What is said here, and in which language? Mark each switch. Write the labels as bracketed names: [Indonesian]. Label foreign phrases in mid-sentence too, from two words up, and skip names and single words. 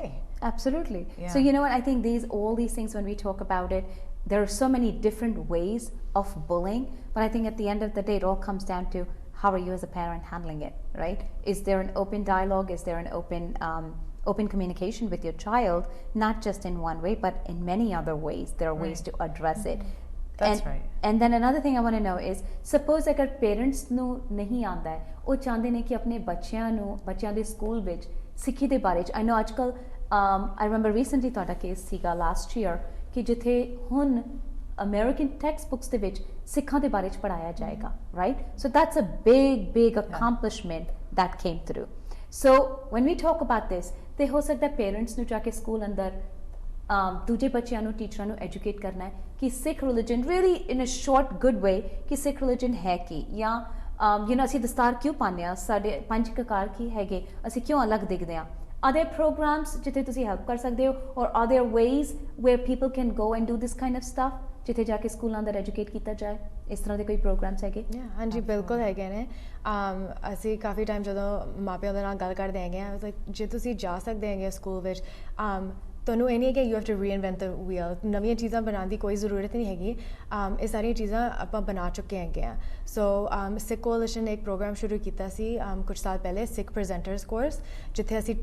[English] absolutely so you know what I think all these things when we talk about it there are so many different ways of bullying but I think at the end of the day it all comes down to how are you as a parent handling it, right? Is there an open dialogue? Is there an open communication with your child, not just in one way, but in many other ways? There are ways to address it. That's right. And then another thing I want to know is, suppose [Punjabi] agar parents ਨੂੰ ਨਹੀਂ ਆਉਂਦਾ ਹੈ, ਉਹ ਚਾਹੁੰਦੇ ਨੇ ਕਿ ਆਪਣੇ ਬੱਚਿਆਂ ਦੇ ਸਕੂਲ ਵਿੱਚ ਸਿੱਖੀ ਦੇ ਬਾਰੇ ਚ [English] I know [Punjabi] ਅੱਜਕੱਲ [English] I remember recently [Punjabi] ਤੁਹਾਡਾ ਕੇਸ ਸੀਗਾ [English] last year [Punjabi] ਕਿ ਜਿੱਥੇ ਹੁਣ [English] American textbooks [Punjabi] ਦੇ ਵਿੱਚ ਸਿੱਖਾਂ ਦੇ ਬਾਰੇ ਚ ਪੜਾਇਆ ਜਾਏਗਾ [English] right so that's a big accomplishment that came through so when we talk about this [Punjabi] ਤੇ ਹੋ ਸਕਦਾ ਪੇਰੈਂਟਸ ਨੂੰ ਜਾ ਕੇ ਸਕੂਲ ਅੰਦਰ ਦੂਜੇ ਬੱਚਿਆਂ ਨੂੰ ਟੀਚਰਾਂ ਨੂੰ ਐਜੂਕੇਟ ਕਰਨਾ ਹੈ ਕਿ ਸਿੱਖ ਰਿਲੀਜਨ [English] really in a short good way [Punjabi] ਕਿ ਸਿੱਖ ਰਿਲੀਜਨ ਹੈ ਕੀ ਜਾਂ [English] you know [Punjabi] ਅਸੀਂ ਦਸਤਾਰ ਕਿਉਂ ਪਾਉਂਦੇ ਹਾਂ ਸਾਡੇ ਪੰਜ ਕਕਾਰ ਕੀ ਹੈਗੇ ਅਸੀਂ ਕਿਉਂ ਅਲੱਗ ਦਿਖਦੇ ਹਾਂ [English] Are there programs [Punjabi] ਜਿੱਥੇ ਤੁਸੀਂ help ਕਰ ਸਕਦੇ ਹੋ [English] or are there ways where people can go and do this kind of stuff [Punjabi] ਜਿੱਥੇ ਜਾ ਕੇ ਸਕੂਲਾਂ ਅੰਦਰ ਐਜੂਕੇਟ ਕੀਤਾ ਜਾਏ ਇਸ ਤਰ੍ਹਾਂ ਦੇ ਕੋਈ ਪ੍ਰੋਗਰਾਮਸ ਹੈਗੇ ਹਾਂਜੀ ਬਿਲਕੁਲ ਹੈਗੇ ਨੇ ਅਸੀਂ ਕਾਫੀ ਟਾਈਮ ਜਦੋਂ ਮਾਪਿਆਂ ਦੇ ਨਾਲ ਗੱਲ ਕਰਦੇ ਹੈਗੇ ਆ ਜੇ ਤੁਸੀਂ ਜਾ ਸਕਦੇ ਹੈਗੇ ਸਕੂਲ ਵਿੱਚ ਤੁਹਾਨੂੰ ਇਹ ਨਹੀਂ ਕਿ [English] You have to reinvent the wheel [Punjabi] ਨਵੀਆਂ ਚੀਜ਼ਾਂ ਬਣਾਉਣ ਦੀ ਕੋਈ ਜ਼ਰੂਰਤ ਨਹੀਂ ਹੈਗੀ ਇਹ ਸਾਰੀਆਂ ਚੀਜ਼ਾਂ ਆਪਾਂ ਬਣਾ ਚੁੱਕੇ ਹੈਗੇ ਆ ਸੋ ਸਿੱਖ ਕੋalition ਨੇ ਇੱਕ ਪ੍ਰੋਗਰਾਮ ਸ਼ੁਰੂ ਕੀਤਾ ਸੀ ਕੁਝ ਸਾਲ ਪਹਿਲੇ ਸਿੱਖ ਪ੍ਰੈਜ਼ੈਂਟਰਸ ਕੋਰਸ ਜਿੱਥੇ ਅਸੀਂ